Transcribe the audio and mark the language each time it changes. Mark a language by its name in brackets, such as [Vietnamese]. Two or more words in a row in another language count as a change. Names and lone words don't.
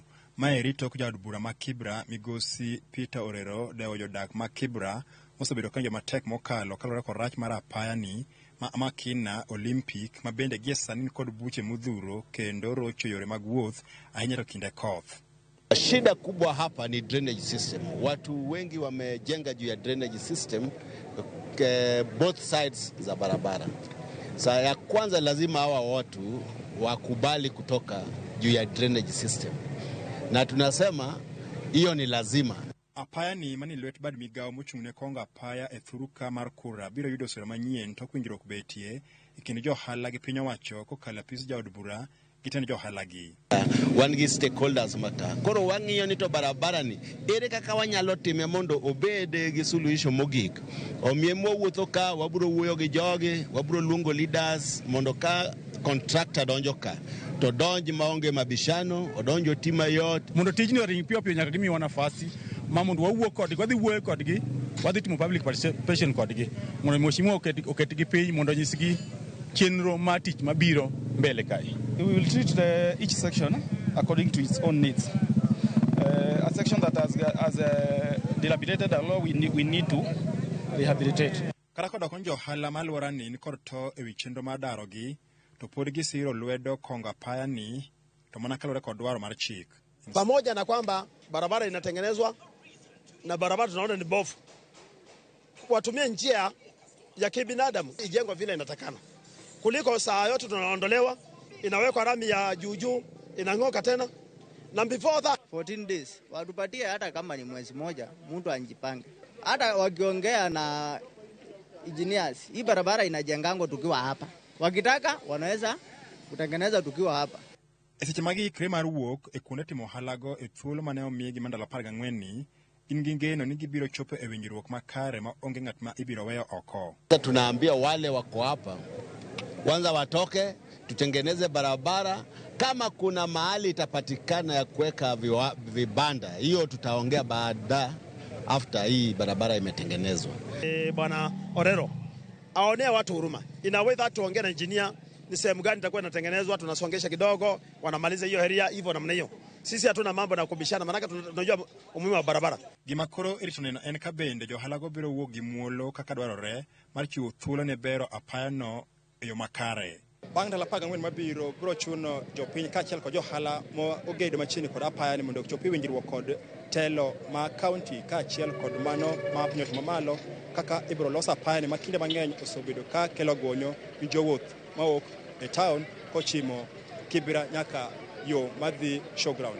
[Luo (Kenya and Tanzania)] Maeri tok jaod bura ma Kibra migosi Peter Orero dewo jodak ma Kibra mosebedo kanjo matek mokalo kalore kod rach mar apayani ma Makina-Olympic ma bende gie sani kod buche modhuro kendo rocho yore mag wuoth ahinya to kinde koth. [Swahili] Shida kubwa hapa ni [English] drainage system. [Swahili] Watu wengi wamejenga juu ya [English] drainage system both sides [Swahili] za barabara. Saa ya kwanza lazima hawa watu wakubali kutoka juu ya [English] drainage system. [Swahili] Na tunasema hiyo ni lazima. [Luo (Kenya and Tanzania)] Apaya ni mani lwet bad migawo mochung' ne kongo apaya e thuruka mar kura biro yudo sura manyien tok winjruok betie e kind jo-ohala gi piny owacho kokalo apis jaod bura gi tend jo-ohala gi. Wan gi stakeholders mata. Koro wang'iyo ni to barabara ni ere kaka wanyalo time mondo obed gi suluhisho mogik. Omiye mwuotho ka wabiro wuoyo gi jogi, wabiro luongo leaders mondo ka contractor donjo ka to donj maonge mabishano, odonjo tima yot. Mondo tijni oring piyo nyaka gimiwa nafasi ma mondo wawuo kodgi, wadhi wuoyo kodgi, wadhi timo [English] public participation [Luo (Kenya and Tanzania)] kodgi. Mondo mheshimiwa oketgi piny mondo nyisgi chenro ma tich mabiro mbele kai. [English] We will treat each section according to its own needs. A section that has dilapidated a law we need to rehabilitate. [Luo (Kenya and Tanzania)] Kara kodok on jo-ohala malwora ni kod to ewi chenro mar darogi to pod gisiro lwedo kongo apaya ni to mana kalore kod dwaro mar chik. [Swahili] Pamoja na kwamba barabara inatengenezwa na barabara tunaona ni bovu, watumie njia ya kibinadamu ijengwe vile inatakana, kuliko saa yote tunaondolewa inawekwa rami ya juujuu inang'oka tena. [English] Na before that [Swahili] 14 days watupatie, hata kama ni mwezi moja mtu anjipange. Hata wakiongea na engineers, hii barabara inajengango tukiwa hapa, wakitaka wanaweza kutengeneza tukiwa hapa. [Luo (Kenya and Tanzania)] Seche magi ikre mar wuok e kuonde timo ohalago e thuolo mane omigi mandalo 14 ni gin gi ngeno ni gibiro chopo e winjruok makare ma onge ng'at ma ibiro weyo oko. [Swahili] Tunaambia wale wako hapa kwanza watoke, tutengeneze barabara. Kama kuna mahali itapatikana ya kuweka vibanda, hiyo tutaongea baada after hii barabara imetengenezwa. Bwana Orero aonea watu huruma. Inaweza tuongee na engineer ni sehemu gani itakuwa inatengenezwa, tunasongesha kidogo, wanamaliza hiyo area hivyo namna hiyo. Sisi hatuna mambo na kubishana, maana tunajua umuhimu wa barabara. [Luo (Kenya and Tanzania)] Gimakoro iritoneno en ka bende jo-ohalago biro wuok gi muolo kaka dwarore mar chiwo thuolo ne bero apayano e yo makare. Bang' ndalo 14 mabiro biro chuno jopiny kaachiel kod jo-ohala mo ogedo machiegni kod apayani mondo ochopi winjruok kod telo ma kaunti kaachiel kod mano ma piny otima malo kaka ibiro los apayani ma kinde mang'eny osebedo ka kelo gonyo ni jowuoth mawuok e town kochimo Kibra nyaka yo madhi showground.